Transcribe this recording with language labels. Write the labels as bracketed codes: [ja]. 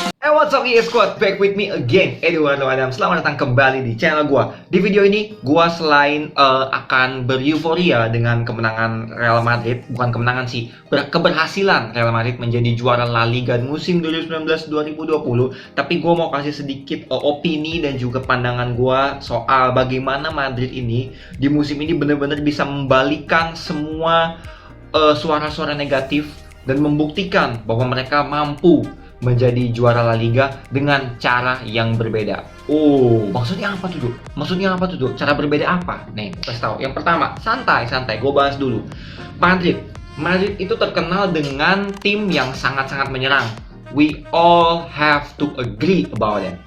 [en] What's up EA Squad, back with me again, Eduardo Adam. [id] Selamat datang kembali di channel gua. Di video ini, gua selain akan bereuforia dengan kemenangan Real Madrid, bukan kemenangan sih, keberhasilan Real Madrid menjadi juara La Liga musim 2019-2020, tapi gua mau kasih sedikit opini dan juga pandangan gua soal bagaimana Madrid ini di musim ini benar-benar bisa membalikan semua suara-suara negatif dan membuktikan bahwa mereka mampu menjadi juara La Liga dengan cara yang berbeda. Oh, maksudnya apa tuh, Duk? Maksudnya apa tuh, Duk? Cara berbeda apa? Nih, kasih tahu. Yang pertama, santai, gue bahas dulu. Madrid itu terkenal dengan tim yang sangat-sangat menyerang. [en] We all have to agree about it.